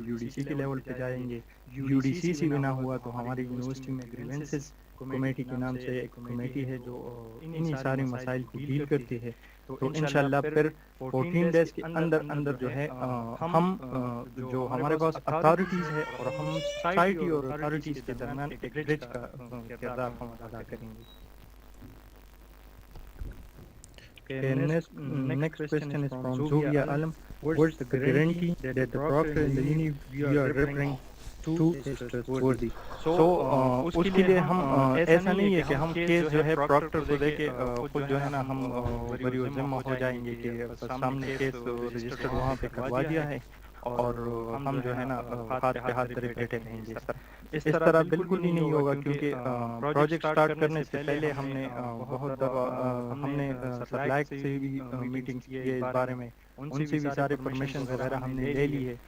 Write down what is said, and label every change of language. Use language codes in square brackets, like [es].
[ur] U D C کے level پہ جائیں گے. یو ڈی سی سے بھی نہ ہوا تو ہماری یونیورسٹی میں گریونسز کمیٹی کے نام سے ایک کمیٹی ہے جو انہی سارے مسائل کو ڈیل کرتی ہے. تو انشاءاللہ پھر 14 ڈیز کے اندر جو ہے ہم جو ہمارے پاس اتھارٹیز ہے اور ہم سوسائٹی اور اتھارٹیز کے درمیان ایک برج کا کردار ہم ادا کریں گے. [en] Next question is from Zubia Alam. What's the guarantee that the proctor in the uni you are referring to is trustworthy? [ur] So اس کے لیے ہم ایسا نہیں ہے کہ ہم کیس جو ہے پراکٹر کو دے کے خود جو ہے نا ہم بری و ذمہ ہو جائیں گے کہ سامنے کیس رجسٹر وہاں پہ کروا دیا ہے اور ہم جو ہے نا ہاتھ پہ ہاتھ دھرے بیٹھے رہیں گے. اس طرح بالکل ہی نہیں ہوگا, کیونکہ پروجیکٹ سٹارٹ کرنے سے پہلے ہم نے بہت دفعہ ہم نے سپلائر سے بھی میٹنگز کی ہے اس بارے میں, ان سے بھی سارے پرمیشن وغیرہ ہم نے لے لی ہے.